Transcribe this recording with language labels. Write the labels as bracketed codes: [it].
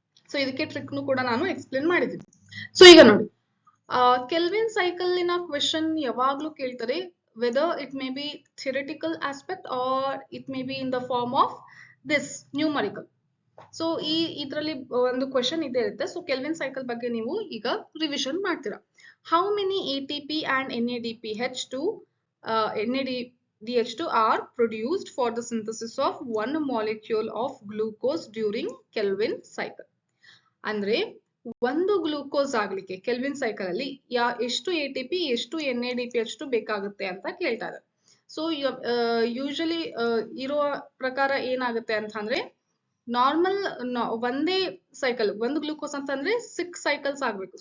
[kn] So ಇದಕ್ಕೆ trick ಕೂಡ ನಾನು ಎಕ್ಸ್ಪ್ಲೇನ್ ಮಾಡಿದ್ದೀನಿ. ಸೊ ಈಗ ನೋಡಿ, ಕೆಲ್ವಿನ್ ಸೈಕಲ್ನ ಕ್ವೆಶನ್ ಯಾವಾಗ್ಲೂ ಕೇಳ್ತಾರೆ, [en] Whether it may be theoretical aspect or it may be in the form of this numerical. [kn] So ಇದರಲ್ಲಿ ಒಂದು ಕ್ವೆಶನ್ ಇದೇ ಇರುತ್ತೆ. ಸೊ ಕೆಲ್ವಿನ್ ಸೈಕಲ್ ಬಗ್ಗೆ ನೀವು ಈಗ ರಿವಿಷನ್ ಮಾಡ್ತೀರಾ. [en] How many ATP and NADPH2 NADH2 are produced for the synthesis of one molecule of glucose during Kelvin cycle? [kn] ಅಂದ್ರೆ ಒಂದು ಗ್ಲೂಕೋಸ್ ಆಗ್ಲಿಕ್ಕೆ ಕೆಲ್ವಿನ್ ಸೈಕಲ್ ಅಲ್ಲಿ ಎಷ್ಟು ATP ಎಷ್ಟು NADPH2 ಬೇಕಾಗುತ್ತೆ ಅಂತ ಕೇಳ್ತಾ ಇದ್ದಾರೆ. ಸೊ ಯೂಶಲಿ ಇರೋ ಪ್ರಕಾರ ಏನಾಗುತ್ತೆ ಅಂತ ಅಂದ್ರೆ, ನಾರ್ಮಲ್ ಒಂದೇ ಸೈಕಲ್, ಒಂದು ಗ್ಲೂಕೋಸ್ ಅಂತಂದ್ರೆ 6 ಸೈಕಲ್ಸ್ ಆಗ್ಬೇಕು.